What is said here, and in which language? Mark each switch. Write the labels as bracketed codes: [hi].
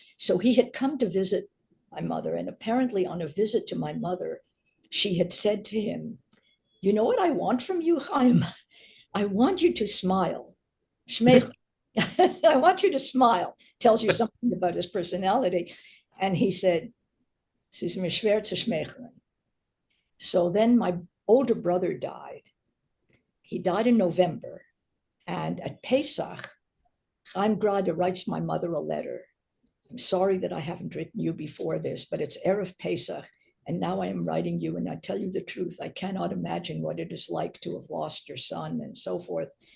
[en] So he had come to visit my mother, and apparently on a visit to my mother, she had said to him, "You know what I want from you, Chaim? I want you to smile. Shmech." I want you to smile. Tells you something about his personality. [de] And he said, "Es ist mir schwer zu schmeicheln." [en] So then my older brother died. He died in November. And at Pesach, Chaim Grade writes my mother a letter. "I'm sorry that I haven't written you before this, but it's Erev Pesach, And now I am writing you, and I tell you the truth. I cannot imagine what it is like to have lost your son, and so forth.